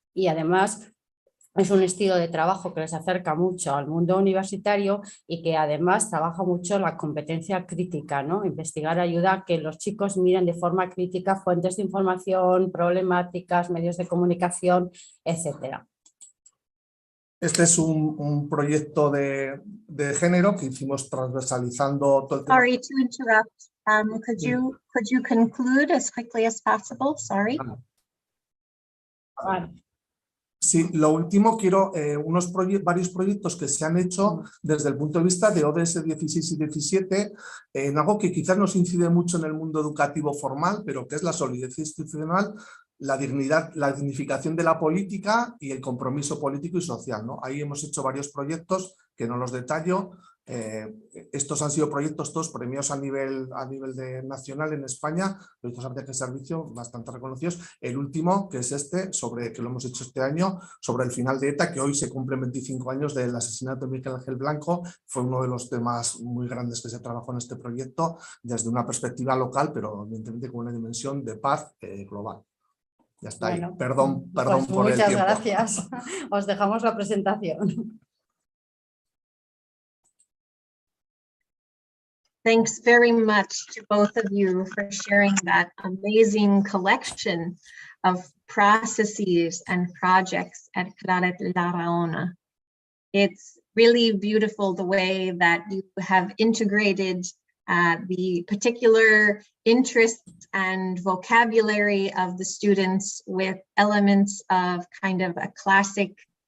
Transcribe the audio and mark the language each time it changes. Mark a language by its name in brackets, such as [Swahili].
[Spanish] Y además es un estilo de trabajo que les acerca mucho al mundo universitario y que además trabaja mucho la competencia crítica, ¿no? Investigar ayuda a que los chicos miren de forma crítica fuentes de información, problemáticas, medios de comunicación, etc. Este es un proyecto de género que hicimos transversalizando todo el tema. [English] Sorry to interrupt. Could you conclude as quickly as possible? Sorry. [Spanish] Sí, lo último quiero varios proyectos que se han hecho desde el punto de vista de ODS 16 y 17 en algo que quizás nos incide mucho en el mundo educativo formal, pero que es la solidez institucional, la dignidad, la dignificación de la política y el compromiso político y social, ¿no? Ahí hemos hecho varios proyectos que no los detallo. Estos han sido proyectos todos premiados a nivel nacional en España, proyectos de servicio bastante reconocidos. El último, que es este, que lo hemos hecho este año, sobre el final de ETA, que hoy se cumplen 25 años del asesinato de Miguel Ángel Blanco. Fue uno de los temas muy grandes que se trabajó en este proyecto desde una perspectiva local, pero evidentemente con una dimensión de paz global. Ya está ahí. Bueno, Perdón pues por el tiempo. muchas gracias. Os dejamos la presentación. [English] Thanks very much to both of you for sharing that amazing collection of processes and projects at Claret La Raona. It's really beautiful the way that you have integrated the particular interests and vocabulary of the students with elements of kind of a classic